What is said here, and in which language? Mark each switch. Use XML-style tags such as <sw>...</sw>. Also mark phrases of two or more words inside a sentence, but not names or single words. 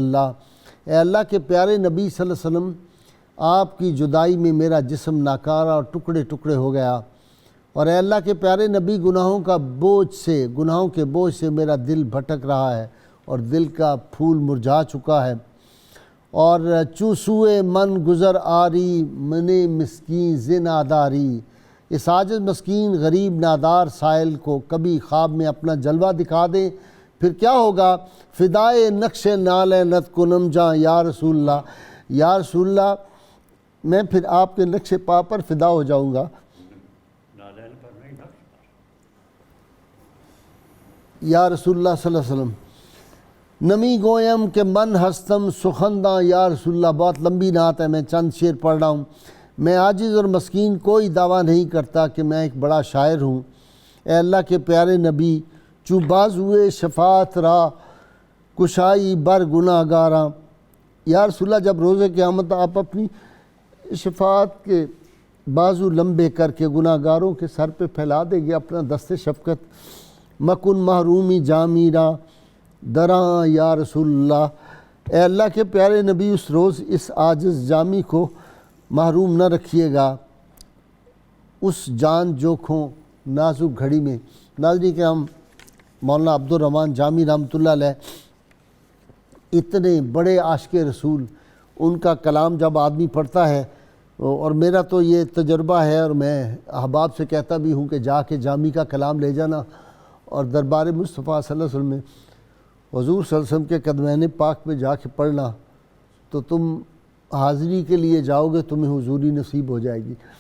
<ur>اے اللہ کے پیارے نبی</ur> <ar>صلی اللہ علیہ وسلم،</ar> <ur>آپ کی جدائی میں میرا جسم ناکارہ اور ٹکڑے ٹکڑے ہو گیا، اور اے اللہ کے پیارے نبی گناہوں کے بوجھ سے میرا دل بھٹک رہا ہے اور دل کا پھول مرجھا چکا ہے، اور</ur> <fa>چوسوئے من گزر آری من مسکین زن آداری،</fa> <ur>اس عاجز مسکین غریب نادار سائل کو کبھی خواب میں اپنا جلوہ دکھا دیں، پھر کیا ہوگا؟</ur> <fa>فدائے نقش نالینت کنم جاں یا رسول اللہ،</fa> <ar>یا رسول اللہ</ar> <ur>میں پھر آپ کے نقش پا پر فدا ہو جاؤں گا۔</ur> <ar>یا رسول اللہ صلی اللہ علیہ وسلم</ar> <fa>نمی گویم کہ من ہستم سخنداں، یا رسول اللہ</fa> <ur>بہت لمبی نعت ہے، میں چند شعر پڑھ رہا ہوں۔ میں عاجز اور مسکین کوئی دعویٰ نہیں کرتا کہ میں ایک بڑا شاعر ہوں، اے اللہ کے پیارے نبی چو</ur> <fa>بازوئے شفاعت را کشائی بر گناہ گاراں،</fa> <ar>یا رسول اللہ</ar> <ur>جب روز قیامت آپ اپنی شفاعت کے بازو لمبے کر کے گناہ گاروں کے سر پہ پھیلا دے گے اپنا دست شفقت،</ur> <fa>مکن محرومی جامی را دراں یا رسول اللہ،</fa> <ur>اے اللہ کے پیارے نبی اس روز اس عاجز جامی کو محروم نہ رکھیے گا اس جان جوکھوں نازک گھڑی میں۔ ناظرین کرام، مولانا عبدالرحمن جامی</ur> <ar>رحمۃ اللہ علیہ</ar> <ur>اتنے بڑے عاشق رسول، ان کا کلام جب آدمی پڑھتا ہے، اور میرا تو یہ تجربہ ہے اور میں احباب سے کہتا بھی ہوں کہ جا کے جامی کا کلام لے جانا اور دربار مصطفیٰ</ur> <ar>صلی اللہ علیہ وسلم</ar> <ur>میں حضور</ur> <ar>صلی اللہ علیہ وسلم</ar> <ur>کے قدمین پاک میں جا کے پڑھنا، تو تم حاضری کے لیے جاؤ گے، تمہیں حضوری نصیب ہو جائے گی۔</ur>